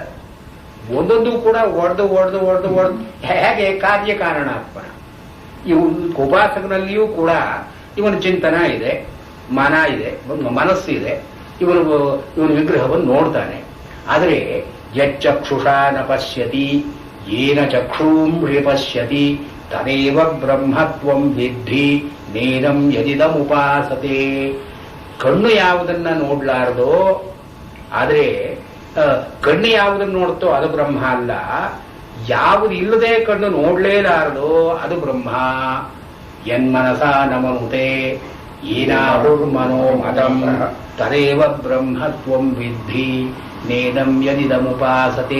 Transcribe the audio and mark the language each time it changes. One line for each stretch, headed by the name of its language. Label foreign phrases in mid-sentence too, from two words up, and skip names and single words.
Kannada: ಒಂದೊಂದು ಕೂಡ ಒಡೆದು ಹೇಗೆ ಕಾರ್ಯಕಾರಣಾತ್ಮನ. ಇವು ಉಪಾಸಕನಲ್ಲಿಯೂ ಕೂಡ ಇವನ ಚಿಂತನ ಇದೆ, ಮನ ಇದೆ, ಮನಸ್ಸಿದೆ, ಇವನು ವಿಗ್ರಹವನ್ನು ನೋಡ್ತಾನೆ.
Sanskrit: ಆದರೆ ಯಚ್ಚಕ್ಷುಷಾ ನ ಪಶ್ಯತಿ ಏನ ಚಕ್ಷೂಂ ಪಶ್ಯತಿ ತದೇವ ಬ್ರಹ್ಮತ್ವಂ ವಿದ್ಧಿ ನೇದಂ ಯದಿದಂ ಉಪಾಸತೆ.
Kannada: ಕಣ್ಣು ಯಾವುದನ್ನ ನೋಡ್ಲಾರ್ದೋ, ಆದರೆ ಕಣ್ಣು ಯಾವುದನ್ನು ನೋಡ್ತೋ ಅದು ಬ್ರಹ್ಮ ಅಲ್ಲ. ಯಾವುದು ಇಲ್ಲದೆ ಕಣ್ಣು ನೋಡ್ಲೇಲಾರದೋ ಅದು ಬ್ರಹ್ಮ.
Sanskrit: ಯನ್ಮನಸ ನಮನುತೆ ಏನಾಹುರ್ಮನೋ ಮತಂ ತದೇವ ಬ್ರಹ್ಮತ್ವಂ ವಿದ್ಧಿ ನೇದಂ ಯದಿದಂ ಉಪಾಸತೆ.